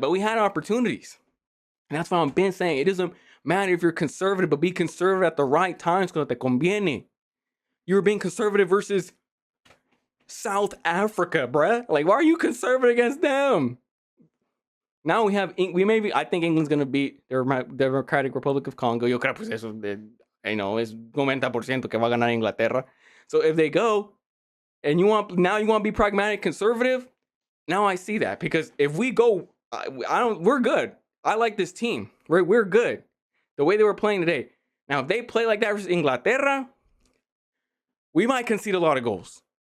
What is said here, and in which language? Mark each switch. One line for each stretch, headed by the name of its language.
English: But we had opportunities. And that's what I've been saying. It doesn't matter if you're conservative, but be conservative at the right times
Spanish: cuando te conviene.
English: You were being conservative versus South Africa, bruh. Like, why are you conservative against them? Now I think England's gonna beat the Democratic Republic of Congo.
Spanish: Yo creo pues eso es 90% que va a ganar Inglaterra.
English: So if they go and you want to be pragmatic conservative, now I see that, because if we go, we're good. I like this team. We're good. The way they were playing today. Now if they play like that versus Inglaterra, we might concede a lot of goals.